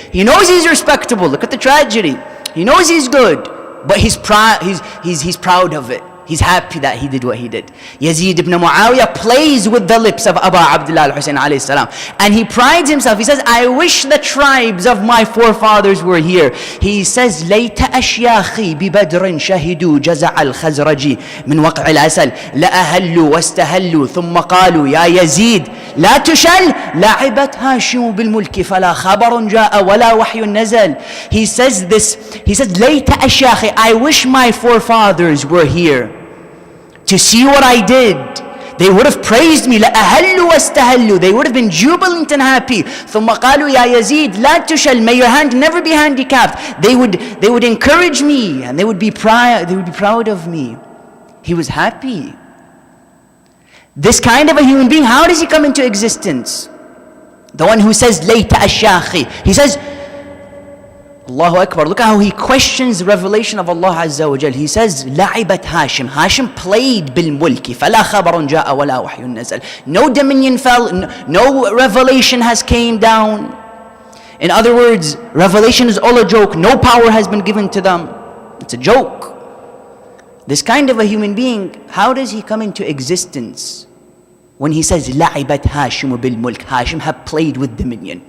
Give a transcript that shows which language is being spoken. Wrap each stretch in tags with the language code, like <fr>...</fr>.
<en>He knows he's respectable. Look at the tragedy. He knows he's good, but he's proud of it. He's happy that he did what he did. Yazid ibn Muawiyah plays with the lips of Abu Abdullah al-Hussein alayhi salam. And he prides himself. He says, "I wish the tribes of my forefathers were here." He says,</en> <ar>"ليت أشياخي ببدر شهدوا جزع الخزرج من وقع العسل لأهلوا واستهلوا ثم قالوا يا يزيد لا تشل لعبت هاشم بالملك فلا خبر جاء ولا وحي نزل." He says this.</ar> <en>He says,</en> <ar>"ليت أشياخي,</ar> <en>I wish my forefathers were here to see what I did. They would have praised me.</en> <ar>لأهلوا واستهلوا.</ar> <en>They would have been jubilant and happy.</en> <ar>ثم قالوا يا يزيد لا تشل.</ar> <en>May your hand never be handicapped." They would encourage me and they would be proud of me. He was happy. This kind of a human being, how does he come into existence? The one who says</en> <ar>ليت أشياخي.</ar> <en>He says, Allahu Akbar, look at how he questions the revelation of Allah Azza wa Jal. He says,</en> <ar>لعبت هاشم.</ar> <en>Hashim played</en> <ar>بالملك فلا خبر جاء ولا وحي نزل.</ar> <en>No dominion fell, no revelation has came down. In other words, revelation is all a joke. No power has been given to them. It's a joke. This kind of a human being, how does he come into existence? When he says,</en> <ar>لعبت هاشم بالملك,</ar> <en>Hashim have played with dominion.</en>